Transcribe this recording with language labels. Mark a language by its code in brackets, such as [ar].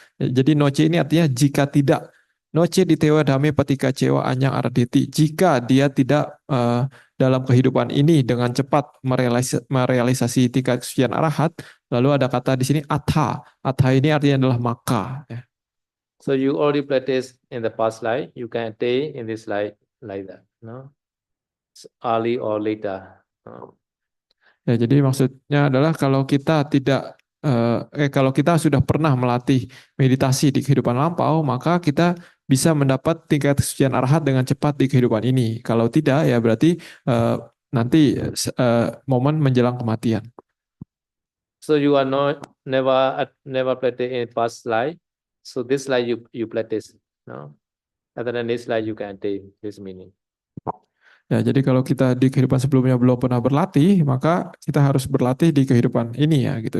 [id] Jadi noce ini artinya jika tidak. [pi] Noce ditewa dame patika cewa anyang aradeti. [id] Jika dia tidak dalam kehidupan ini dengan cepat merealisasi tingkat kesucian arahat, lalu ada kata di sini atha. Atha ini artinya adalah maka. Ya. [en] So you already practice in the past life. You can attain in this life like that, no? Early or later. No? [id] Ya, jadi maksudnya adalah kalau kita kalau kita sudah pernah melatih meditasi di kehidupan lampau, maka kita bisa mendapat tingkat kesucian arahat dengan cepat di kehidupan ini. Kalau tidak, ya berarti nanti momen menjelang kematian. [en] So you are not never practice in past life. So this life you practice, no? Other than this life you can take this meaning. [id] Ya, jadi kalau kita di kehidupan sebelumnya belum pernah berlatih, maka kita harus berlatih di kehidupan ini ya gitu.